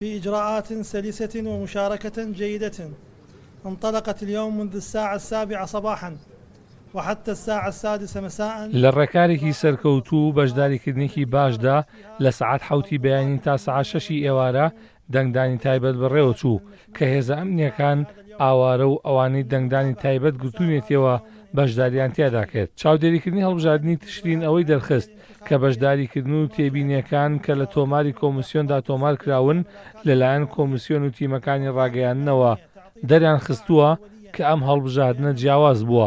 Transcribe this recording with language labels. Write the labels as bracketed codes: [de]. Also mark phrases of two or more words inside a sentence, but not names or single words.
[ar] في إجراءات سلسة ومشاركة جيدة انطلقت اليوم منذ الساعة 7 صباحا وحتى الساعة 6 مساء [ckb] للركارێکی سەرکەوتوو و بەشداریکردنێکی باشدا لە سعات حوتی بەیانی تا سعات 6 ئێوارە دەنگدانی تایبەت بەڕێوە چوو کە هێزە ئەمنیەکان ئاوارە و ئەوانەی دەنگدانی تایبەت گرتوونێتەوە بەشداریان تیادا کرد. چاودێریکردنی هەڵبژاردننی تشرین ئەوەی دەرخست کە بەشداریکردن و تێبینیەکان کە لە تۆماری کۆمیسیۆندا تۆمار کراون لەلایەن کۆمیسیۆن و تیمەکانی ڕاگەیاندنەوە دەریان خستووە کە ئەم هەڵبژاردنە جیاواز بووە.